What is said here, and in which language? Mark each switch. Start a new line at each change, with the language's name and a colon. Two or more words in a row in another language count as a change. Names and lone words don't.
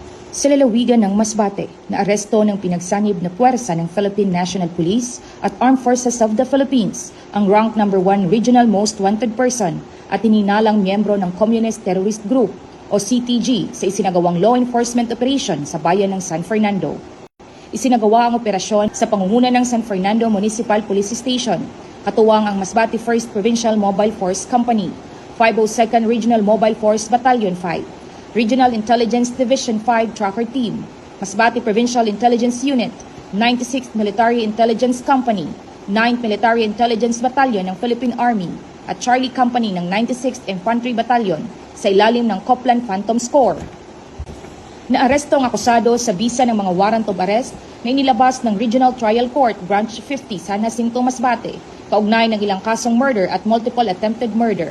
Filipino: Sa lalawigan ng Masbate, naaresto ng pinagsanib na puwersa ng Philippine National Police at Armed Forces of the Philippines ang rank number 1 Regional Most Wanted Person at hininalang miyembro ng Communist Terrorist Group o CTG sa isinagawang
English: law enforcement operation
Filipino: sa bayan ng San Fernando. Isinagawa ang operasyon sa pangunguna ng San Fernando Municipal Police Station, katuwang ang Masbate 1st Provincial Mobile Force Company, 502nd Regional Mobile Force Battalion 5, Regional Intelligence Division 5 Tracker Team, Masbate Provincial Intelligence Unit, 96th Military Intelligence Company, 9th Military Intelligence Battalion ng Philippine Army at Charlie Company ng 96th Infantry Battalion sa ilalim ng Copland Phantom Score. Naaresto ang akusado sa bisa ng mga
English: warrant of arrest
Filipino: na inilabas ng Regional Trial Court Branch 50 San Jacinto, Masbate, kaugnay ng ilang kasong murder at
English: multiple attempted murder.